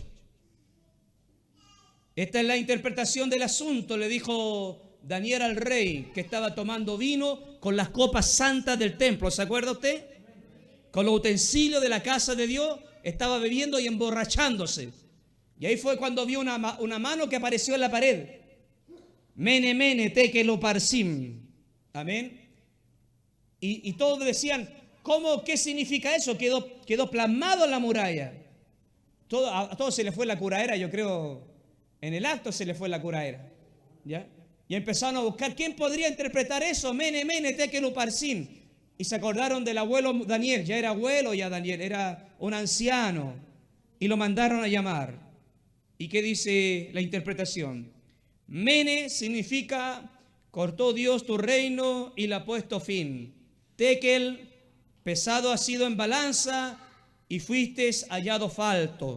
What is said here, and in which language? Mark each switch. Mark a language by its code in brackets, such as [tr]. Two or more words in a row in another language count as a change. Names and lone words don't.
[es] Esta es la interpretación del asunto. Le dijo Daniel al rey que estaba tomando vino con las copas santas del templo. ¿Se acuerda usted? Con los utensilios de la casa de Dios, estaba bebiendo y emborrachándose. Y ahí fue cuando vio una mano que apareció en la pared. [arc] Mene, mene, tekel uparsim. [es] Amén. Y todos decían, ¿cómo? ¿Qué significa eso? Quedó plasmado en la muralla. A todos se les fue la curaera, yo creo, en el acto se les fue la curaera. ¿Ya? Y empezaron a buscar, ¿quién podría interpretar eso? [arc] Mene, mene, tekel uparsim. [es] Y se acordaron del abuelo Daniel, ya era abuelo ya Daniel, era un anciano. Y lo mandaron a llamar. ¿Y qué dice la interpretación? Mene significa, cortó Dios tu reino y le ha puesto fin. Tekel, pesado ha sido en balanza y fuiste hallado falto.